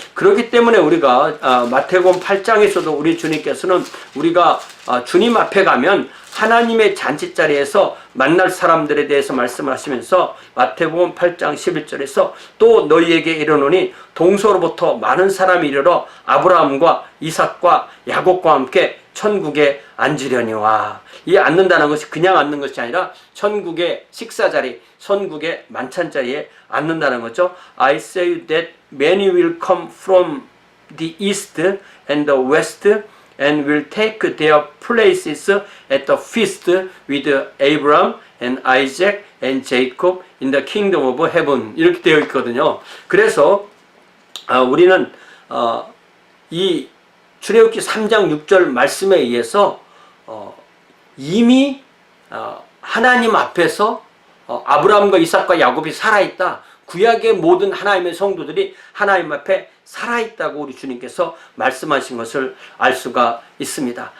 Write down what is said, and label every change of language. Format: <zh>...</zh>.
<ko>그렇기 때문에 우리가 마태복음 8장에서도 우리 주님께서는 우리가 주님 앞에 가면 하나님의 잔치자리에서 만날 사람들에 대해서 말씀을 하시면서 마태복음 8장 11절에서 또 너희에게 이르노니 동서로부터 많은 사람이 이르러 아브라함과 이삭과 야곱과 함께 천국에 앉으려니와. 이 앉는다는 것이 그냥 앉는 것이 아니라 천국의 식사자리, 천국의 만찬자리에 앉는다는 거죠.</ko> <en>I say that many will come from the east and the west and will take their places at the feast with Abraham and Isaac and Jacob in the kingdom of heaven.</en> <ko>이렇게 되어 있거든요. 그래서 우리는 이 출애굽기 3장 6절 말씀에 의해서 이미 하나님 앞에서 아브라함과 이삭과 야곱이 살아있다. 구약의 모든 하나님의 성도들이 하나님 앞에 살아있다고 우리 주님께서 말씀하신 것을 알 수가 있습니다.</ko>